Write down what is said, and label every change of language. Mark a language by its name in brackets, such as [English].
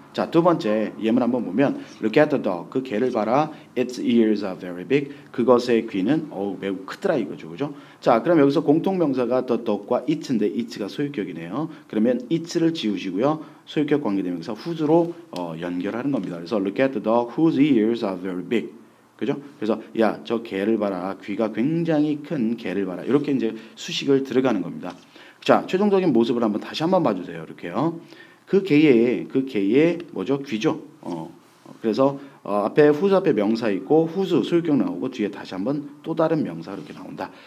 [Korean] 자, 두 번째 예문 한번 보면 [English] look at the dog. [Korean] 그 개를 봐라. [English] Its ears are very big. [Korean] 그것의 귀는 매우 크더라 이거죠. 그죠? 자, 그럼 여기서 공통명사가 the dog과 it인데 it가 소유격이네요. 그러면 it를 지우시고요. 소유격 관계대명사 whose로 연결하는 겁니다. 그래서 [English] look at the dog whose ears are very big. [Korean] 그죠? 그래서 야, 저 개를 봐라. 귀가 굉장히 큰 개를 봐라. 이렇게 이제 수식을 들어가는 겁니다. 자, 최종적인 모습을 한번 다시 한번 봐주세요. 이렇게요. 그 개의 뭐죠? 귀죠. 그래서 앞에 whose 앞에 명사 있고 whose 소유격 나오고 뒤에 다시 한번 또 다른 명사가 이렇게 나온다.